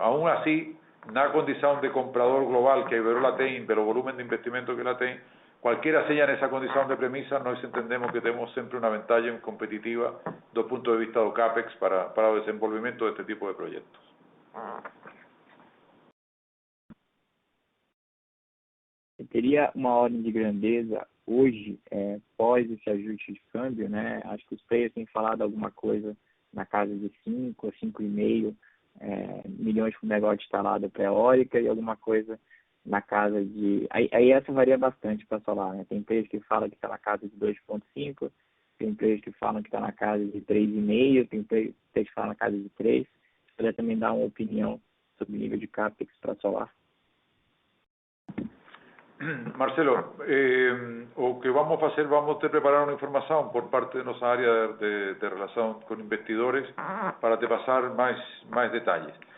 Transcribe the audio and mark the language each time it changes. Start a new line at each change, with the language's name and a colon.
Spanish: Aún así, na condición de comprador global que Iberdrola tiene, pero volumen de investimento que la tiene, cualquiera sea en esa condición de premisa, nos entendemos que tenemos siempre una ventaja competitiva
Portuguese: do punto de vista do CAPEX
Spanish: para el desenvolvimiento de este tipo de proyectos.
Portuguese: Eu teria uma ordem de grandeza hoje, pós esse ajuste de câmbio, né? Acho que os players têm falado alguma coisa na casa de 5 a 5,5 milhões por megawatts instalado para eólica e alguma coisa na casa de... Aí essa varia bastante para solar, né? Tem empresas que falam que está na casa de 2,5, tem empresas que falam que está na casa de 3,5, tem empresas que falam na casa de 3. Se puder também dar uma opinião sobre o nível de CAPEX para solar.
Spanish: Marcelo, o que vamos a hacer, vamos a preparar una información por parte de nuestra área de relación con investidores para te pasar más detalles.